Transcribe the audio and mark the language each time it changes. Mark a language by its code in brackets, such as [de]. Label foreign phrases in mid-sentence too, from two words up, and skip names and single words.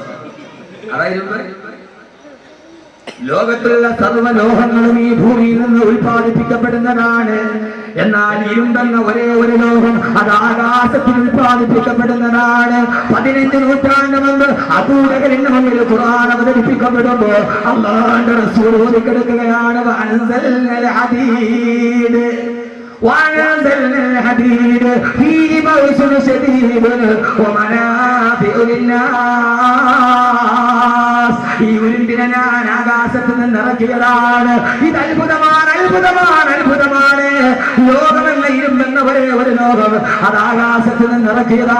[ml] അതായിരുന്നു ലോകത്തുള്ള സർവ്വലോഹങ്ങളും ഈ ഭൂമിയിൽ നിന്ന് ഉൽപ്പാദിപ്പിക്കപ്പെടുന്നതാണ്. എന്നാൽ ഇരുമ്പെന്ന ഒരേ ഒരു ലോകം അത് ആകാശത്തിൽ ഉൽപ്പാദിപ്പിക്കപ്പെടുന്നതാണ്. 15 നൂറ്റാണ്ട് മുമ്പ് അബൂജഹലിന്റെ മുന്നിൽ ഖുർആൻ അവതരിപ്പിക്കപ്പെടുമ്പോ അല്ലാഹുവിന്റെ റസൂൽ ഓതിക്കെടുക്കുകയാണ് [ar] وأنزلنا الحديد وأنزلنا الحديد فيه بأس شديد ومنافع للناس. [ml] ഈ ഉരുമ്പിനെ ഞാൻ ആകാശത്ത് നിന്ന് ഇറക്കിയതാണ്. ഇത് അത്ഭുതമാണ്, അത്ഭുതമാണ്, അത്ഭുതമാണ്. ലോകമല്ല ഇരുമ്പെന്ന ഒരേ ഒരു ലോകം അത് ആകാശത്ത് നിന്ന് ഇറക്കിയതാണ്.